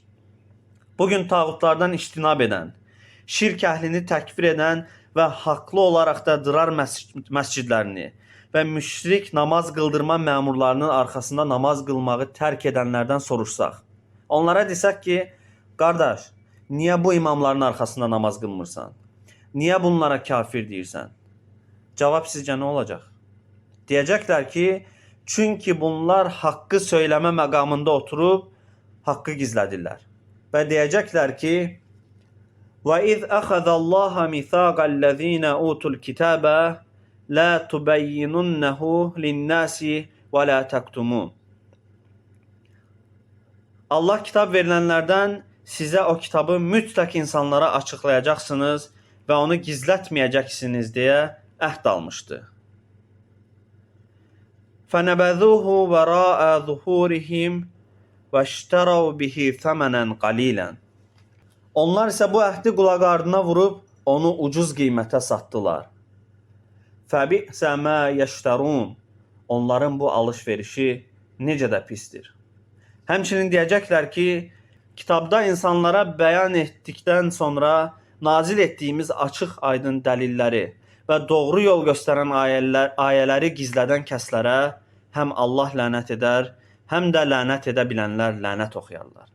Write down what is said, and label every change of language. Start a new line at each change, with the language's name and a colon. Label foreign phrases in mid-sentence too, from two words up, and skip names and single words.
Azerbaijani: Bugün tağutlardan iştinab edən, şirk əhlini təkfir edən və haqlı olaraq da dırar məscidlərini və müşrik namaz qıldırma məmurlarının arxasında namaz qılmağı tərk edənlərdən soruşsaq, onlara desək ki, qardaş, niyə bu imamların arxasında namaz qılmırsan? Niyə bunlara kafir deyirsən? Cavab sizcə nə olacaq? Deyəcəklər ki, çünki bunlar haqqı söyləmə məqamında oturub haqqı gizlədirlər. Və deyəcəklər ki,
Arabic: وَإِذْ أَخَذَ اللَّهَ مِثَاقَ الَّذِينَ أُوتُوا الْكِتَابَ لَا تُبَيِّنُنَّهُ لِلنَّاسِ وَلَا تَكْتُمُونَ.
Azerbaijani: Allah kitab verilənlərdən sizə o kitabı mütləq insanlara açıqlayacaqsınız və onu gizlətməyəcəksiniz deyə əhd almışdı.
Arabic: فَنَبَذُوهُ وَرَاءَ ظُهُورِهِمْ وَاشْتَرَوْا بِهِ ثَمَنًا قَلِيلًا.
Azerbaijani: Onlar isə bu əhdi qulaq ardına vurub onu ucuz qiymətə satdılar.
Arabic: فَبِئْسَ مَا يَشْتَرُونَ.
Azerbaijani: Onların bu alış-verişi necə də pisdir. Həmçinin deyəcəklər ki, kitabda insanlara bəyan etdikdən sonra nazil etdiyimiz açıq aydın dəlilləri və doğru yol göstərən ayələri gizlədən kəslərə həm Allah lənət edər, həm də lənət edə bilənlər lənət oxuyarlar.